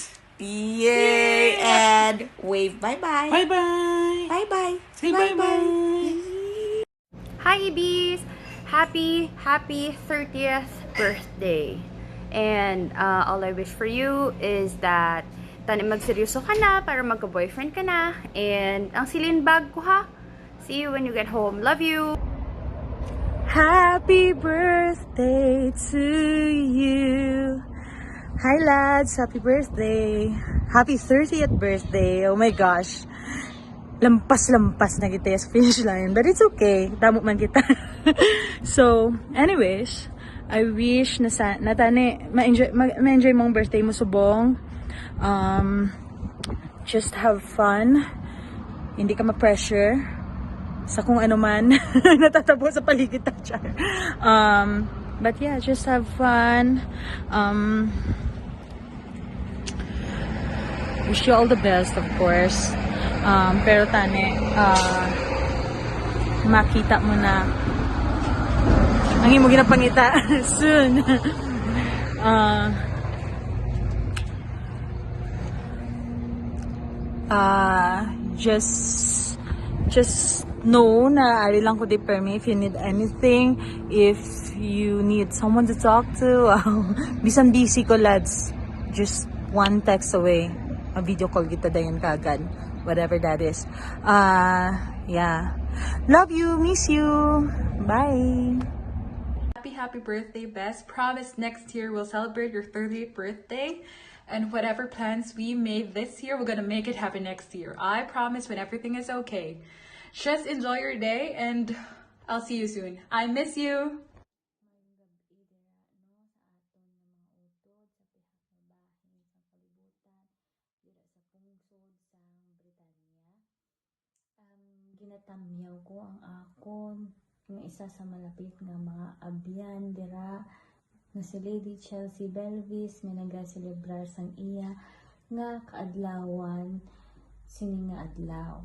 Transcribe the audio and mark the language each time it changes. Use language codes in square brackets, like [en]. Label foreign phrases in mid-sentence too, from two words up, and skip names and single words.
[en] Yay! And wave bye-bye. Bye-bye. Bye-bye. Say bye-bye. Hi, Ibis! Happy 30th birthday! And all I wish for you is that [hil] tani magseryoso ka na [en] para magka-boyfriend ka na. [hil] And ang silin bag ko ha. [en] See you when you get home. Love you! Happy birthday to you. Hi lads, happy birthday. Happy 30th birthday. Oh my gosh. [hil] Lampas na kita sa finish line. [en] But it's okay. [hil] Damo man kita. So, anyways, [en] I wish [hil] na tani ma-enjoy mong birthday mo subong. [en] Just have fun. [tl] Hindi ka ma-pressure sa kung ano man natatabo sa paligid tayo. [en] But yeah, just have fun. Wish you all the best, of course. [hil] Pero tani, makita mo na ang imo ginapangita soon. [en] Just know [hil] na ari lang ko di permi [en] if you need anything, if you need someone to talk to. [hil] Bisan busy ko lads, [en] just one text away, [hil] a [en] video call [hil] kita dayon kagad, [en] whatever that is. Yeah, love you, miss you, bye. Happy birthday, Bess. Promise next year we'll celebrate your 30th birthday, and whatever plans we made this year, we're gonna make it happen next year. I promise when everything is okay. Just enjoy your day, and I'll see you soon. I miss you. [hil] Ginatamyaw ko ang akon ng isa sa malapit nga mga abyan dira nga si Lady Chelsea Belvis nga nagaselebrar sang iya nga kaadlawan sini nga adlaw.